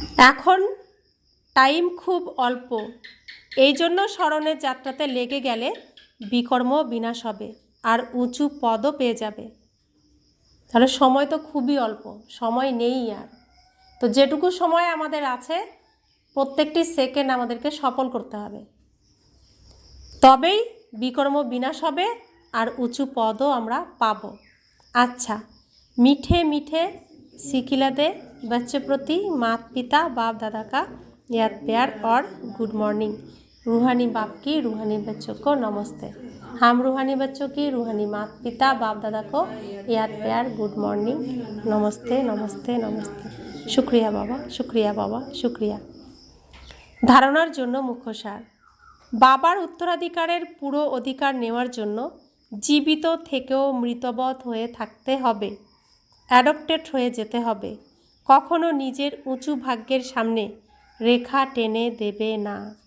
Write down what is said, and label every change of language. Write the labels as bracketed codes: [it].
[bn] এখন টাইম খুব অল্প, এই জন্য স্মরণের যাত্রাতে লেগে গেলে বিকর্ম বিনাশ হবে আর উঁচু পদও পেয়ে যাবে। তাহলে সময় তো খুবই অল্প, সময় নেই আর। তো যেটুকু সময় আমাদের আছে প্রত্যেকটি সেকেন্ড আমাদেরকে সফল করতে হবে, তবেই বিকর্ম বিনাশ হবে আর উঁচু পদও আমরা পাব। [hi] अच्छा, मीठे मीठे सिखिला दे बच्चों प्रति माता पिता बाप दादा का याद प्यार और गुड मॉर्निंग। रूहानी बाप की रूहानी बच्चों को नमस्ते। हम रूहानी बच्चों की रूहानी माता पिता बाप दादा को याद प्यार गुड मॉर्निंग, नमस्ते नमस्ते नमस्ते। शुक्रिया बाबा, शुक्रिया बाबा, शुक्रिया। [bn] धारणार जन्य मुख्य सार, बाबार उत्तराधिकारेर पुरो अधिकार नेওয়ার জন্য জীবিত থেকেও মৃতবৎ হয়ে থাকতে হবে, অ্যাডপ্টেড হয়ে যেতে হবে, কখনো নিজের উঁচু ভাগ্যের সামনে রেখা টেনে দেবে না।